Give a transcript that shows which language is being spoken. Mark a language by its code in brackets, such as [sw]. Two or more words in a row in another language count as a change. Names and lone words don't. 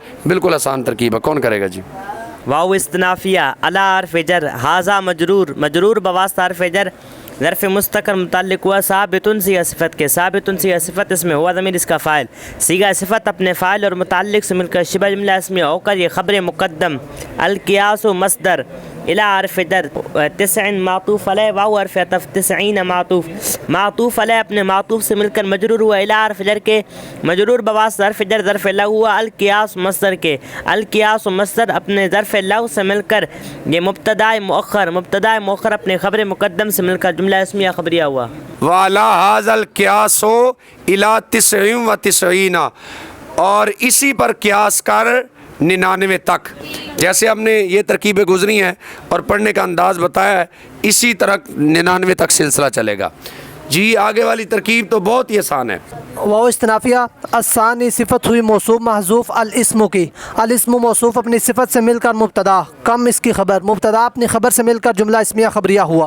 [ur] بالکل آسان ترکیب ہے. کون کرے گا جی؟ واو استنافیہ علی حرف جر ہاذا مجرور بواسطہ حرف جر ظرف مستقر متعلق ہوا ثابتن صیغہ صفت کے ثابتن صیغہ صفت اس میں ہوا ضمیر اس کا فاعل صیغہ صفت اپنے فاعل اور متعلق سے مل کر شبہ جملہ اسمیہ ہو کر یہ خبر مقدم القیاس و مصدر الى حرف جر 90 معطوف علیہ واو حرف عطف 90 معطوف علیہ اپنے معطوف سے مل کر مجرور ہوا الى حرف جر کے مجرور بواسطہ حرف جر ظرف لغو ہوا القیاس مصدر کے القیاس و مصدر اپنے ظرف لغو سے مل کر یہ مبتدا مؤخر اپنے خبر مقدم سے مل کر جملہ اسمیہ خبریہ ہوا. [ar] وَعَلَى هَذَا الْقِيَاسُ إِلَى 99 [ur] اور اسی پر قیاس کر 99 تک. جیسے ہم نے یہ ترکیبیں گزری ہیں اور پڑھنے کا انداز بتایا ہے اسی طرح 99 تک سلسلہ چلے گا. جی آگے والی ترکیب تو بہت ہی آسان ہے. واو استنافیہ الثانی صفت ہوئی موصوف محذوف الاسم کی الاسم موصوف اپنی صفت سے مل کر مبتدا کم اس کی خبر مبتدا اپنی خبر سے مل کر جملہ اسمیہ خبریہ ہوا.